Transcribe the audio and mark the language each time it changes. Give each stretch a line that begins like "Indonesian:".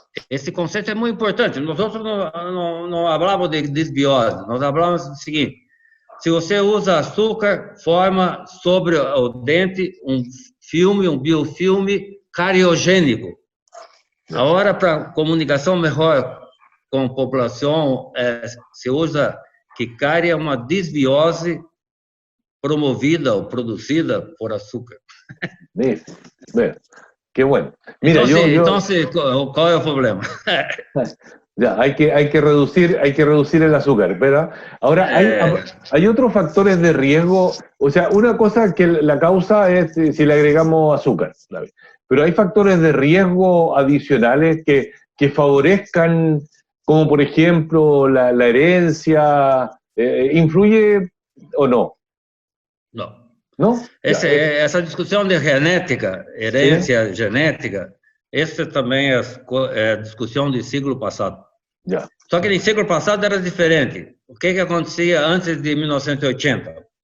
Portuguese: Esse conceito é muito importante. Nós outros não falamos de disbiose, nós falamos do seguinte: se você usa açúcar, forma sobre o dente um biofilme cariogênico. Agora, para comunicação melhor com a população, se usa que cárie é uma disbiose promovida ou produzida por açúcar.
Spanish: Qué bueno. Mira, entonces, ¿cuál es el problema? Ya, hay que reducir el azúcar, ¿verdad? Ahora, hay otros factores de riesgo. O sea, una cosa que la causa es si le agregamos azúcar, ¿sabes? Pero hay factores de riesgo adicionales que favorezcan, como por ejemplo la herencia. ¿Influye o no? No. ¿No?
Portuguese: Essa discussão de genética, herência genética, essa também é discussão do século passado. Só que no século passado era diferente. O que acontecia antes de 1980?